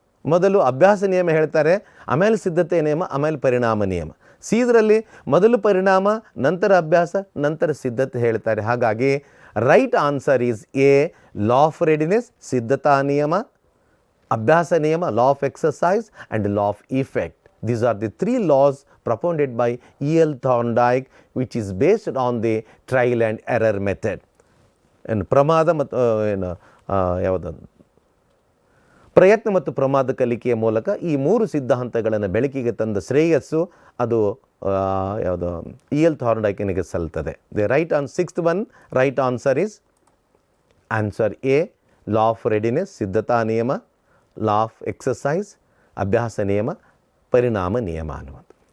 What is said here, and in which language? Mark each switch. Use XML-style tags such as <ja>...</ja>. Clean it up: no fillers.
<kn>ಮೊದಲು ಅಭ್ಯಾಸ ನಿಯಮ ಹೇಳ್ತಾರೆ, ಆಮೇಲೆ ಸಿದ್ಧತೆ ನಿಯಮ, ಆಮೇಲೆ ಪರಿಣಾಮ ನಿಯಮ. ಸಿ ಇದರಲ್ಲಿ ಮೊದಲು ಪರಿಣಾಮ, ನಂತರ ಅಭ್ಯಾಸ, ನಂತರ ಸಿದ್ಧತೆ ಹೇಳ್ತಾರೆ.</kn> <en>ಹಾಗಾಗಿ right answer is a law of readiness,</en> <kn>ಸಿದ್ಧತಾ ನಿಯಮ, ಅಭ್ಯಾಸ ನಿಯಮ,</kn> <en>Law of exercise and law of effect. These are the three laws propounded by E.L. Thorndike, which is based on the trial and error method.</en> <kn>ಪ್ರಮಾದ ಮತ್ತು ಯಾವುದು ಪ್ರಯತ್ನ ಮತ್ತು ಪ್ರಮಾದ ಕಲಿಕೆಯ ಮೂಲಕ ಈ ಮೂರು ಸಿದ್ಧಾಂತಗಳನ್ನು ಬೆಳಕಿಗೆ ತಂದ ಶ್ರೇಯಸ್ಸು ಅದು ಯಾವುದು E.L. Thorndikeನಿಗೆ ಸಲ್ತದೆ.</kn> <en>the right on sixth one right answer is answer a law of readiness,</en> <kn>ಸಿದ್ಧತಾ ನಿಯಮ,</kn> <en>law of exercise,</en> <kn>ಅಭ್ಯಾಸ ನಿಯಮ, ಪರಿಣಾಮ ನಿಯಮ ಅನ್ನುವುದು.</kn>